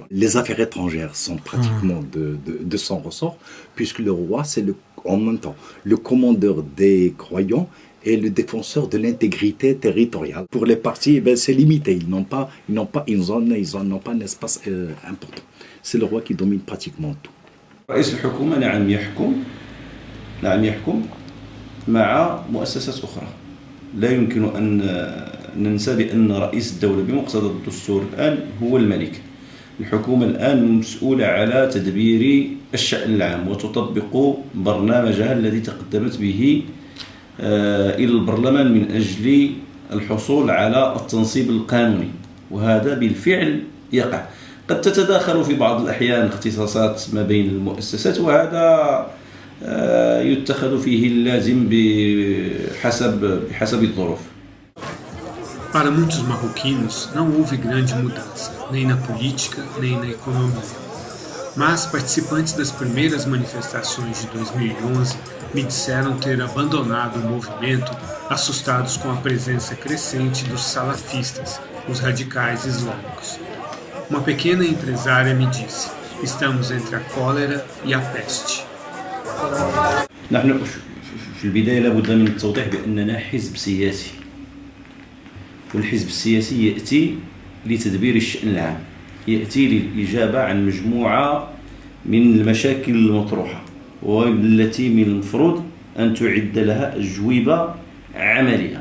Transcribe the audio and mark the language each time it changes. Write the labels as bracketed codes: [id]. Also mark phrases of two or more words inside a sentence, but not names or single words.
[fr] Les affaires étrangères sont pratiquement de son ressort, puisque le roi, c'est en même temps le commandeur des croyants et le défenseur de l'intégrité territoriale. Pour les partis, c'est limité. Ils n'ont pas un espace important. C'est le roi qui domine pratiquement tout. [ar] رئيس الحكومة نعم يحكم مع مؤسسات أخرى. لا يمكن أن ننسى بأن رئيس الدولة بمقتضى الدستور الآن هو الملك. الحكومة الآن مسؤولة على تدبير الشأن العام وتطبق برنامجها الذي تقدمت به إلى البرلمان من أجل الحصول على التنصيب القانوني، وهذا بالفعل يقع. قد تتداخل في بعض الأحيان اختصاصات ما بين المؤسسات، وهذا يتخذ فيه اللازم بحسب الظروف. [pt] Para muitos marroquinos, não houve grande mudança, nem na política, nem na economia. Mas participantes das primeiras manifestações de 2011 me disseram ter abandonado o movimento, assustados com a presença crescente dos salafistas, os radicais islâmicos. Uma pequena empresária me disse: estamos entre a cólera e a peste. [ar] نحن في البداية لابد من التوضيح بأننا حزب سياسي، والحزب السياسي يأتي لتدبير الشأن العام، يأتي للإجابة عن مجموعة من المشاكل المطروحة والتي من المفروض أن تعد لها أجوبة عملية.